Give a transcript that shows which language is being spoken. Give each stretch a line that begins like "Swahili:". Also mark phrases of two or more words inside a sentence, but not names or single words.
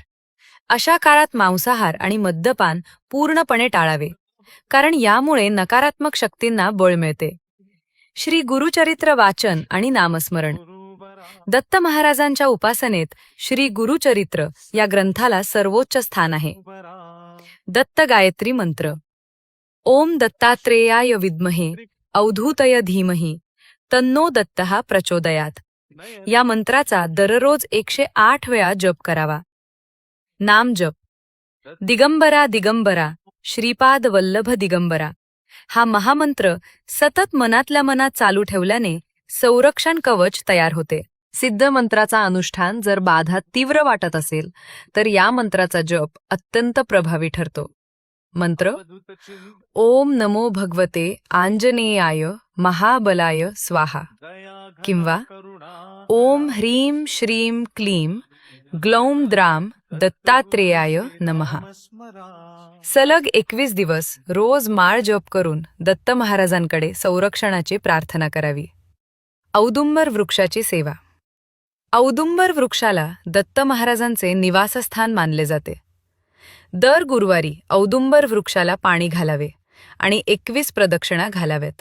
Marathi: अशा काळात मांसाहार आणि मद्यपान पूर्णपणे टाळावे, कारण यामुळे नकारात्मक शक्तींना बळ मिळते. श्री गुरुचरित्र वाचन आणि नामस्मरण. दत्त महाराजांच्या उपासनेत श्री गुरुचरित्र या ग्रंथाला सर्वोच्च स्थान आहे. दत्त गायत्री मंत्र.
Sanskrit: ओम दत्तात्रेयाय विद्महे अवधूतय धीमहि तन्नो दत्तः प्रचोदयात.
Marathi: या मंत्राचा दररोज 108 वेळा जप करावा. नाम जप. दिगंबरा दिगंबरा श्रीपाद वल्लभ दिगंबरा. हा महामंत्र सतत मनातल्या मनात चालू ठेवल्याने संरक्षण कवच तयार होते. सिद्ध मंत्राचा अनुष्ठान जर बाधा तीव्र वाटत असेल तर या मंत्राचा जप अत्यंत प्रभावी ठरतो. मंत्र.
Sanskrit: ओम नमो भगवते आंजनेयाय महाबलाय स्वाहा किंवा ओम ह्रीं श्रीं क्लीं ग्लौम द्राम दत्तात्रेयाय नमः.
Marathi: सलग 21 दिवस रोज माळ जप करून दत्त महाराजांकडे संरक्षणाची प्रार्थना करावी. औदुंबर वृक्षाची सेवा. औदुंबर वृक्षाला दत्त महाराजांचे निवासस्थान मानले जाते. दर गुरुवारी औदुंबर वृक्षाला पाणी घालावे आणि 21 प्रदक्षिणा घालाव्यात.